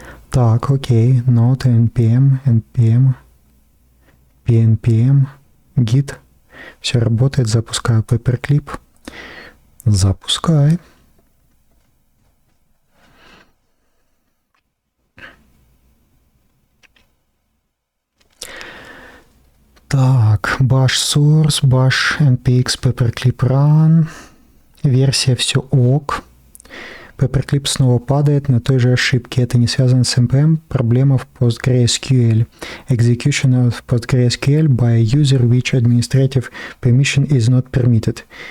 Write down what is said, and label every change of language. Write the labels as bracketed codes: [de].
[ru] Так, окей, Node, NPM, PNPM, Git. Все работает, запускаю Paperclip. Запускай. [en] Так, bash source, bash npx paperclip run. [ru] Версия все ок. Paperclip снова падает на той же ошибке. Это не связано с NPM. Проблема в PostgreSQL. [en] Execution of PostgreSQL by a user which administrative permission is not permitted.